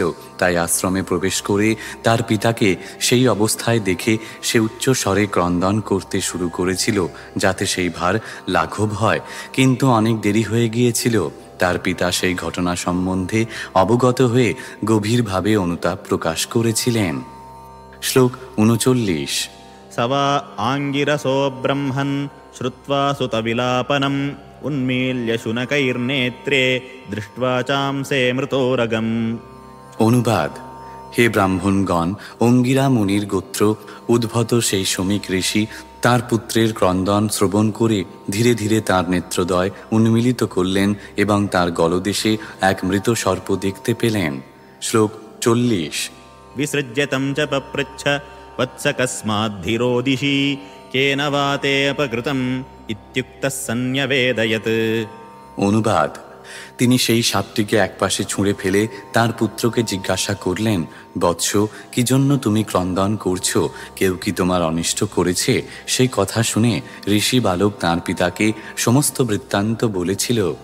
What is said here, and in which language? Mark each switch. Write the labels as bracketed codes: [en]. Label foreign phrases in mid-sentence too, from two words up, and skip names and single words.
[bn] তাই আশ্রমে প্রবেশ করে তার পিতাকে সেই অবস্থায় দেখে সে উচ্চ স্বরে ক্রন্দন করতে শুরু করেছিল, যাতে সেই ভার লাঘব হয়। কিন্তু অনেক দেরি হয়ে গিয়েছিল। তার পিতা সেই ঘটনা সম্বন্ধে অবগত হয়ে গভীরভাবে অনুতাপ প্রকাশ করেছিলেন। শ্লোক 39। [sa] स वा आङ्गिरसो ब्रह्मन् श्रुत्वा सुतविलापनम् उन्मील्य शुनकैर्नेत्रे दृष्ट्वा चांसे मृतोरगम्। [bn] অনুবাদ: হে ব্রাহ্মণগণ, অঙ্গিরা মুনির গোত্র উদ্ভূত সেই শ্রমিক ঋষি তার পুত্রের ক্রন্দন শ্রবণ করে ধীরে ধীরে তার নেত্রদ্বয় উন্মিলিত করলেন এবং তার গলদেশে এক মৃত সর্প দেখতে পেলেন। শ্লোক 40। [sa] विसृज्यतं च पपृच्छ वत्स कस्माद्धीरोदिषि केन वा ते अपकृतम् इत्युक्तः सन्न्यवेदयत्। [bn] অনুবাদ: তিনি সেই সাপটিকে একপাশে ছুঁড়ে ফেলে তার পুত্রকে জিজ্ঞাসা করলেন, বৎস, কি জন্য তুমি ক্রন্দন করছো? কেউ কি তোমার অনিষ্ট করেছে? সেই কথা শুনে ঋষি বালক তাঁর পিতাকে সমস্ত বৃত্তান্ত বলেছিল।